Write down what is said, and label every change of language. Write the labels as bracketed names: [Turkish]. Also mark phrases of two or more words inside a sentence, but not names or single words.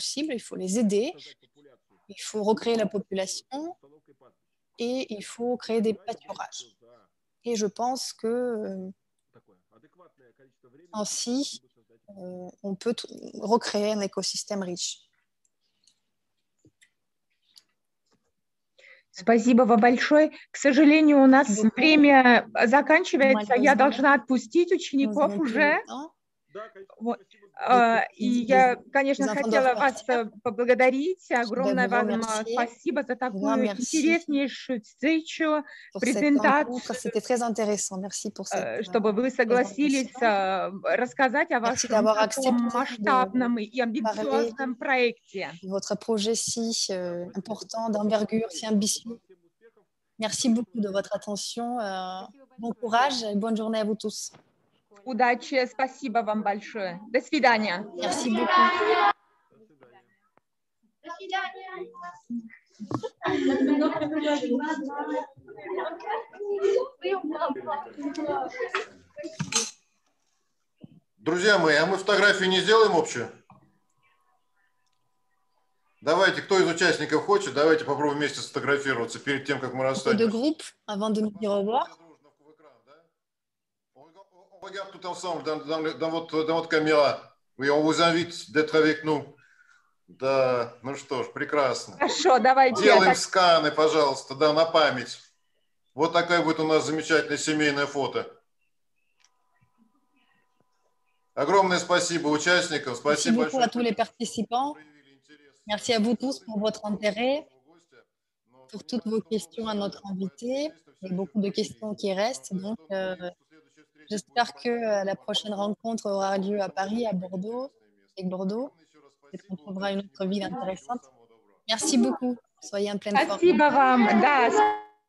[French] Il faut les aider. Il faut recréer la population et il faut créer des pâturages. Et je pense que ainsi, on peut recréer un écosystème riche. [Russian] Спасибо вам большое. К сожалению, у нас время заканчивается. Я должна отпустить учеников уже. Вот. И я, конечно, хотела вас поблагодарить. Огромное вам спасибо за такую интереснейшую встречу, презентацию, чтобы вы согласились рассказать о вашем таком масштабном и амбициозном проекте. [French] Votre projet si important, d'envergure, si ambitieux. Merci beaucoup de votre attention. Bon courage et bonne journée à vous tous. [Russian] Удачи, спасибо вам большое. До свидания. [French] Merci beaucoup. [Russian] До свидания. Друзья мои, а мы фотографию не сделаем общую? Давайте, кто из участников хочет, давайте попробуем вместе сфотографироваться перед тем, как мы расстанемся. [French] De groupe, avant de nous dire au revoir. On regarde tout ensemble dans votre caméra. Oui, on vous invite d'être avec nous. [Russian] Да, ну что ж, прекрасно. Хорошо, давайте. Делаем сканы, пожалуйста, да, на память. Вот такая будет у нас замечательное семейное фото. Огромное спасибо участникам. Спасибо [French] большое à tous les participants. Merci à vous tous pour votre intérêt, pour toutes vos questions à notre invité. Il y a beaucoup de questions qui restent. Donc, j'espère que la prochaine rencontre aura lieu à Paris, à Bordeaux, avec Bordeaux, et qu'on trouvera une autre ville intéressante. Merci beaucoup. Soyez en pleine forme. [Russian] Спасибо вам. Да.